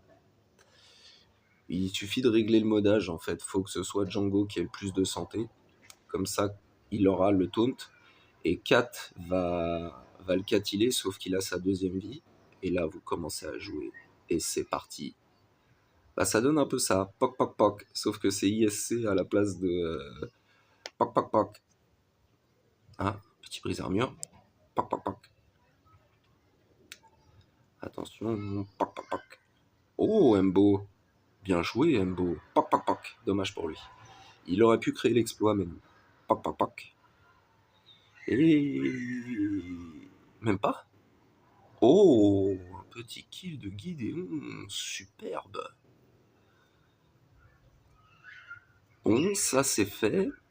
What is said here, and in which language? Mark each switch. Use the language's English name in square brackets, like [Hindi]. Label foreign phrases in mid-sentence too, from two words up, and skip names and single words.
[French] Il suffit de régler le modage en fait, faut que ce soit Django qui ait le plus de santé. Comme ça, il aura le taunt. Et Kat va le catiller, sauf qu'il a sa deuxième vie. Et là, vous commencez à jouer. Et c'est parti. Bah, ça donne un peu ça. Poc, poc, poc. Sauf que c'est ISC à la place de... poc, poc, poc. Ah, petit brise-armure. Poc, poc, poc. Attention. Poc, poc, poc. Oh, Embo. Bien joué, Embo. Poc, poc, poc. Dommage pour lui. Il aurait pu créer l'exploit, mais non. Poc, poc, poc. Et... Même pas. Oh, un petit kill de Gideon, superbe. Bon, ça c'est fait.